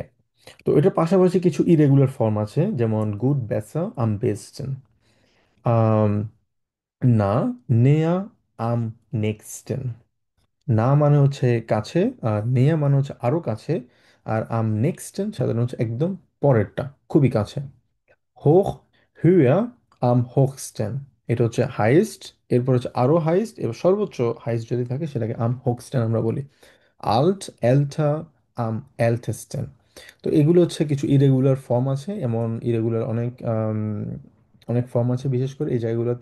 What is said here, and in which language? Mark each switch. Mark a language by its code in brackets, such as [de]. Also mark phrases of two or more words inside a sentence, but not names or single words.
[bn] তো এটার পাশাপাশি কিছু [en] irregular form [bn] আছে, যেমন [de] gut, besser, am besten. Am nah, näher, am nächsten. [bn] না মানে হচ্ছে কাছে, আর নেয়া মানে হচ্ছে আরো কাছে, আর [de] am nächsten [bn] সাধারণত হচ্ছে একদম পরেরটা, খুবই কাছে। [de] hoch, höher, am höchsten। [bn] এটা হচ্ছে হাইয়েস্ট, এরপর হচ্ছে আরো হাইয়েস্ট, এবার সর্বোচ্চ হাইয়েস্ট যদি থাকে সেটাকে [de] am höchsten [bn] আমরা বলি। [de] Alt, älter, am ältesten. [bn] তো এগুলো হচ্ছে কিছু [en] irregular form [bn] আছে, এমন [en] irregular অনেক অনেক form [bn] আছে, বিশেষ করে এই জায়গাগুলোতে।